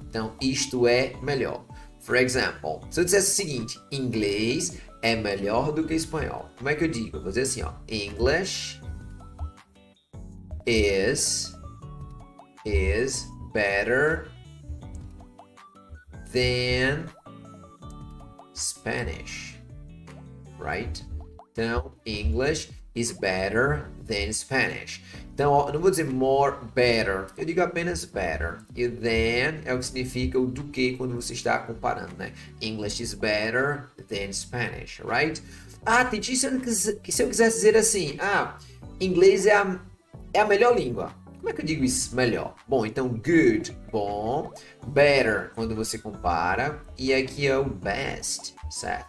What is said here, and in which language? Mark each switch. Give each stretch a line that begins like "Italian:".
Portuguese: Então isto é melhor.
English: For example,
Portuguese: se eu dissesse o seguinte, inglês é melhor do que espanhol. Como é que eu digo? Eu vou dizer assim,
English: English is better than Spanish, right? Então, English is better than Spanish.
Portuguese: Então, eu não vou dizer more better, eu digo apenas better. E then é o que significa o do que quando você está comparando, né?
English: English is better than Spanish, right?
Portuguese: Titi, se eu quisesse dizer assim, inglês é a melhor língua. Como é que eu digo isso melhor? Bom, então good, bom, better, quando você compara, e aqui é o best, certo?